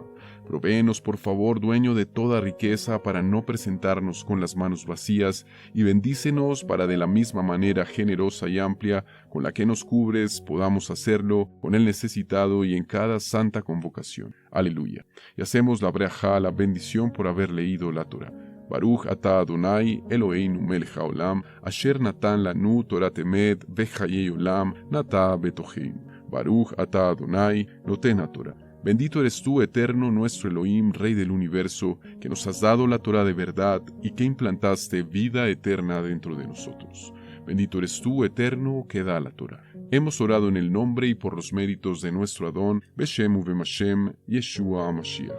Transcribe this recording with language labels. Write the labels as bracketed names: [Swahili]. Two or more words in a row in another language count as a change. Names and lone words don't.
[Spanish] Provéenos, por favor, dueño de toda riqueza, para no presentarnos con las manos vacías, y bendícenos para de la misma manera generosa y amplia con la que nos cubres, podamos hacerlo con el necesitado y en cada santa convocación. Aleluya. Y hacemos la brajá, la bendición por haber leído la Torah. [Hebrew] ברוך אתה אדני אלהינו מלך העולם אשר נתן לנו תורת אמת וחיי עולם נטע בתוכנו. ברוך אתה אדני נותן תורה. [Spanish] Bendito eres tú, eterno, nuestro Elohim, Rey del universo, que nos has dado la Torah de verdad y que implantaste vida eterna dentro de nosotros. Bendito eres tú, eterno, que da la Torah. Hemos orado en el nombre y por los méritos de nuestro Adón, [Hebrew] בשם ובמשם ישוע המשיח.